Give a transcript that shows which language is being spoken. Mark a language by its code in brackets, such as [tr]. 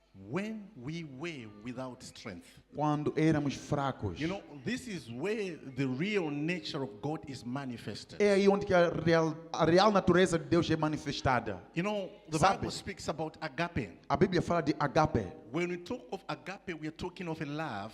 [en] when we were without strength, [pt] quando éramos fracos, [en] you know, this is where the real nature of God is manifested. [pt] é aí onde que a real natureza de Deus é manifestada. [en] You know, the [pt] Sabe? [en] Bible speaks about agape. [pt] A Bíblia fala de agape. [en] When we talk of agape, we are talking of a love